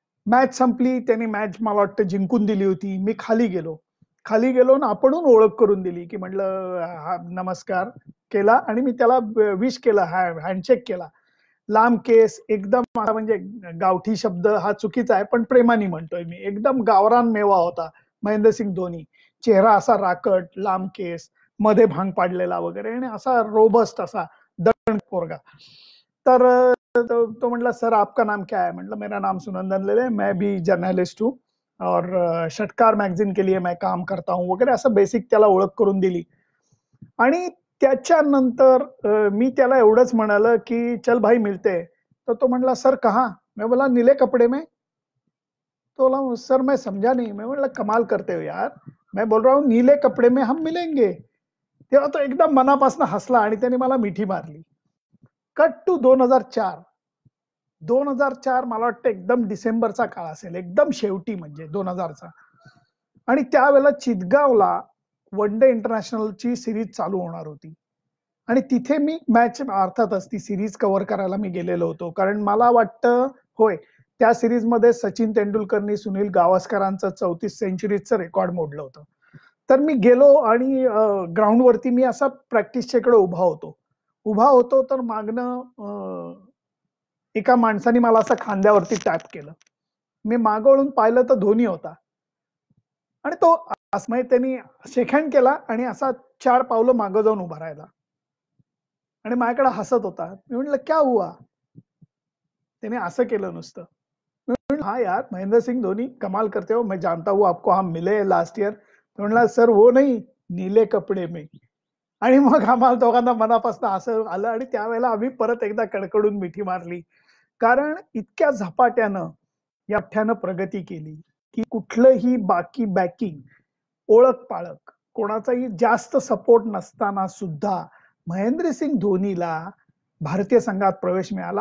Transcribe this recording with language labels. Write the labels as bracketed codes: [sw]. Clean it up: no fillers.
[mr] Match संपली, त्यांनी match मला वाटतं जिंकून दिली होती. मी खाली गेलो ना आपणहून ओळख करून दिली की म्हटलं नमस्कार केला आणि मी त्याला विश केला, हँडशेक केला. लांब केस, एकदम म्हणजे गावठी शब्द हा चुकीचा आहे पण प्रेमाने म्हणतोय मी. एकदम गावरान मेवा होता महेंद्रसिंग धोनी. चेहरा असा राकट, लांब केस, मध्ये भांग पाडलेला वगैरे आणि असा रोबस्ट असा दणक पोरगा. तर तो म्हटला [hi] सर आपका नाम क्या है? म्हटलं मेरा नाम सुनंदन लेले, मैं भी जर्नलिस्ट हूँ और षटकार मैगजीन के लिए मैं काम करता हूँ [mr] वगैरे असं बेसिक त्याला ओळख करून दिली. आणि त्याच्यानंतर मी त्याला एवढंच म्हणालं की [hi] चल भाई मिलते हैं. [mr] तर तो म्हणला [hi] सर कहाँ? मैं बोला नीले कपडे में. तो बोला सर मैं समझा नहीं. मैं बोला कमाल करते हो यार, मैं बोल रहा हूँ नीले कपडे में हम मिलेंगे. [mr] तेव्हा तो एकदम मनापासून हसला आणि त्याने मला मिठी मारली. Cut to 2004. 2004 मला वाटतं एकदम डिसेंबरचा काळ असेल, एकदम शेवटी म्हणजे 2000चा. आणि त्यावेळेला चितगावला वन डे इंटरनॅशनलची सिरीज चालू होणार होती आणि तिथे मी मॅच अर्थातच ती सिरीज कव्हर करायला मी गेलेलो होतो. कारण मला वाटतं होय त्या सिरीज मध्ये सचिन तेंडुलकरनी सुनील गावस्करांचं 34 सेंचुरीचं रेकॉर्ड मोडलं होतं. तर मी गेलो आणि ग्राउंडवरती मी असा प्रॅक्टिसच्या इकडे उभा होतो तर मागणं एका माणसाने मला असं खांद्यावरती टॅप केलं. मी मागवळून पाहिलं तर धोनी होता आणि तो असमय त्यांनी शेकहँड केला आणि असा 4 पावलं मागं जाऊन उभा राहिला आणि माझ्याकडे हसत होता. मी म्हटलं [hi] क्या हुआ? [mr] त्याने असं केलं नुसतं. [hi] हाँ यार महेंद्र सिंह धोनी कमाल करते हो, मैं जानता हूँ आपको, हम मिले लास्ट ईयर. [mr] म्हणला [hi] सर वो नहीं, नीले कपडे में. [mr] आणि मग आम्हाला दोघांना मनापासून असं आलं आणि त्यावेळेला आम्ही परत एकदा कडकडून मिठी मारली. कारण इतक्या झपाट्यानं याठ्यानं प्रगती केली की कुठलंही बाकी बॅकिंग, ओळख पाळख, कोणाचाही जास्त सपोर्ट नसताना सुद्धा महेंद्रसिंग धोनीला भारतीय संघात प्रवेश मिळाला.